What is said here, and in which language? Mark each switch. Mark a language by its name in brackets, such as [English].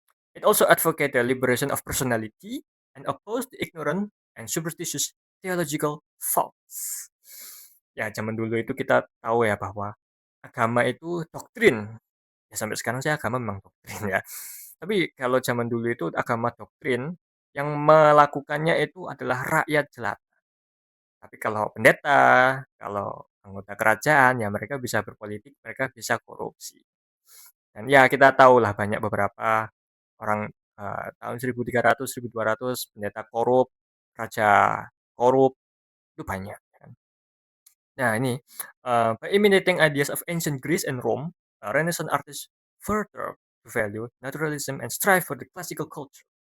[English] It also advocate the liberation of personality and oppose the ignorant and superstitious theological thoughts. [Indonesian] Ya, zaman dulu itu kita tahu ya bahwa agama itu doktrin. Ya, sampai sekarang sih agama memang doktrin ya. Tapi kalau zaman dulu itu agama doktrin, yang melakukannya itu adalah rakyat jelata. Tapi kalau pendeta, kalau anggota kerajaan, ya mereka bisa berpolitik, mereka bisa korupsi. Dan ya kita tahulah banyak beberapa orang, tahun 1300, 1200 pendeta korup, raja korup, itu banyak kan. [English] Nah ini, by imitating ideas of ancient Greece and Rome, Renaissance artists further value naturalism and strive for the classical culture.